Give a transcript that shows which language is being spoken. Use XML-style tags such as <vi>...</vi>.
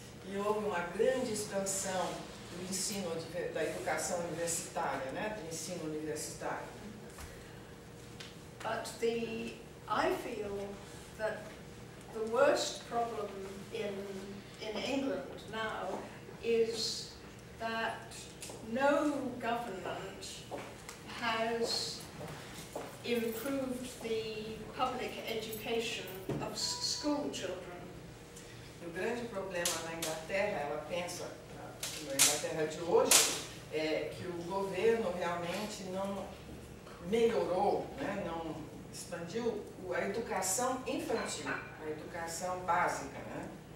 <pt>E houve uma grande expansão do ensino, da educação universitária, né? Do ensino universitário.</pt> <en>But I feel that the worst problem in England now is that no government has improved the public education of school children.</en> <pt>O grande problema na Inglaterra, ela pensa, na Inglaterra de hoje, é que o governo realmente não melhorou, né, não expandiu a educação infantil, a educação básica, né?</pt>